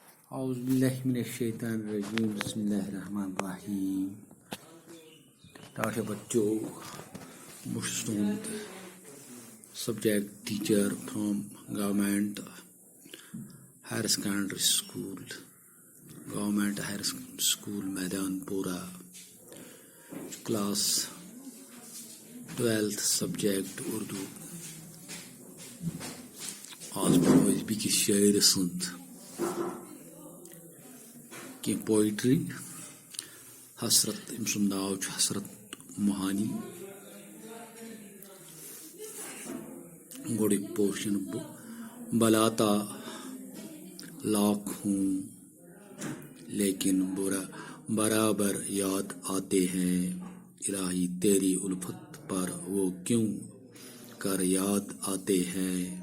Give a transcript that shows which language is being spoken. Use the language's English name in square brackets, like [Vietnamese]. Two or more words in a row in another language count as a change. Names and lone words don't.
[Arabic] اعوذ باللہ من الشیطان الرجیم بسم اللہ الرحمن الرحیم. [English] Tasha Bachcho, student, subject teacher from Government Higher Secondary School, Government Higher School Maidanpura, class 12th subject Urdu. [Kashmiri] آج بروز بیٚکِس شٲعرٕ سٕنٛز کینٛہہ پویٹری. حسرت أمۍ سُنٛد ناو چھُ حسرت موہانی. گۄڈٕنیُک پورشن [Urdu] بلاتا لاکھ ہوں لیکن برابر یاد آتے ہیں الہی تیری الفت پر وہ کیوں کر یاد آتے ہیں.